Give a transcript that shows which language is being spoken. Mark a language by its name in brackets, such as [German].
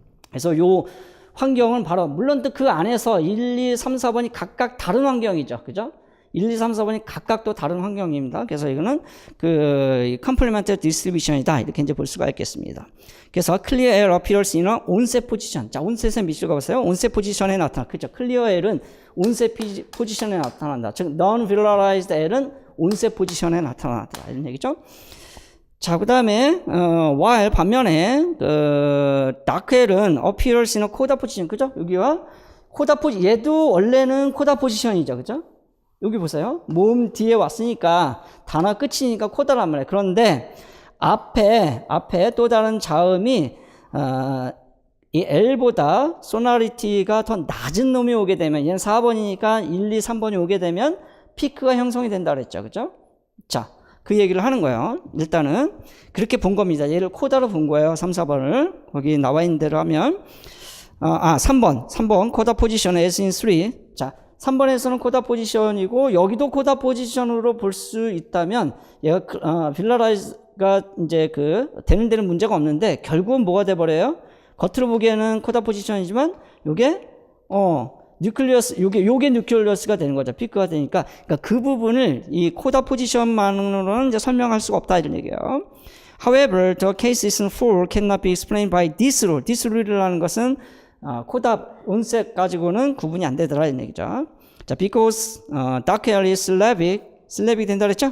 [Korean] 그래서 요 환경은 바로, 물론 또 그 안에서 1, 2, 3, 4번이 각각 다른 환경이죠. 그죠? 1, 2, 3, 4번이 각각 또 다른 환경입니다. 그래서 이거는 그 complementary distribution이다. 이렇게 이제 볼 수가 있겠습니다. [English] 그래서 clear L appears in a onset position. [Korean] 자, onset의 밑줄 가보세요. onset position에 나타나. 그죠? clear L은 onset position에 나타난다. 즉, non-velarized L은 onset position에 나타난다. 이런 얘기죠. [English] 자, 그 다음에, while 반면에, dark L은 appears in a coda position. [Korean] 그죠? 여기와 coda position. 얘도 원래는 coda position이죠. 그죠? 여기 보세요. 모음 뒤에 왔으니까 단어 끝이니까 코다란 말이에요. 그런데 앞에 또 다른 자음이 이 L보다 소나리티가 더 낮은 놈이 오게 되면, 얘는 4번이니까 1, 2, 3번이 오게 되면 피크가 형성이 된다 그랬죠. 그죠? 자, 그 얘기를 하는 거예요. 일단은 그렇게 본 겁니다. 얘를 코다로 본 거예요. 3, 4번을. 거기 나와 있는 대로 하면 3번 코다 포지션 as in 3. 자, 3번에서는 코다 포지션이고 여기도 코다 포지션으로 볼 수 있다면 얘가 빌라라이즈가 이제 되는 데는 문제가 없는데 결국은 뭐가 돼 버려요? 겉으로 보기에는 코다 포지션이지만 요게 뉴클리어스, 요게 뉴클리어스가 되는 거죠. 피크가 되니까. 그러니까 그 부분을 이 코다 포지션만으로는 이제 설명할 수가 없다 이런 얘기예요. [English] However, the cases in full cannot be explained by this rule. [Korean] This rule이라는 것은 코다 온셋 가지고는 구분이 안 되더라 이런 얘기죠. [English] 자, because dark L is syllabic 된다 그랬죠?